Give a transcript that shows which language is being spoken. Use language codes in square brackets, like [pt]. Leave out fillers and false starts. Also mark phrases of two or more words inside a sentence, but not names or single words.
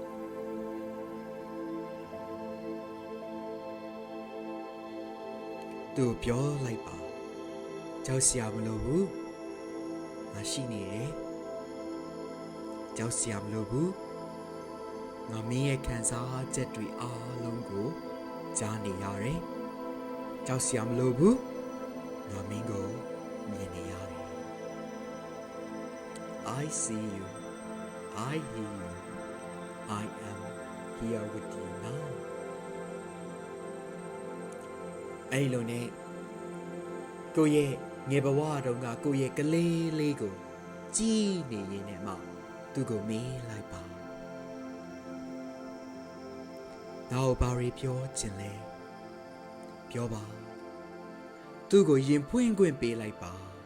[my] သူပြောလိုက်ပါကြောက်စရာမလိုဘူးငါရှိနေတယ်ကြော က်စရာမလိုဘူးငါမင်းရဲ့ခံစားချက်တွေအားလုံးကိုကြားနေရတယ်ကြောက်စရာမလိုဘူးငါမင်းကိုမြင်နေရတယ် [en] I see you I hear you I am here with you now [my] အဲ့လိုနဲ့ကိုယ့်ရဲ့ငယ်ဘဝတုန်းကကိုယ့်ရဲ့ကလေးလေးကိုကြည့်နေရင်နဲ့မှသူ့ကိုမေးလိုက်ပါနောက်ဘာတွေပြောချင်လဲပြောပါသူ့ကိုရင်ဖွင့်ခွင့်ပေးလိုက်ပါ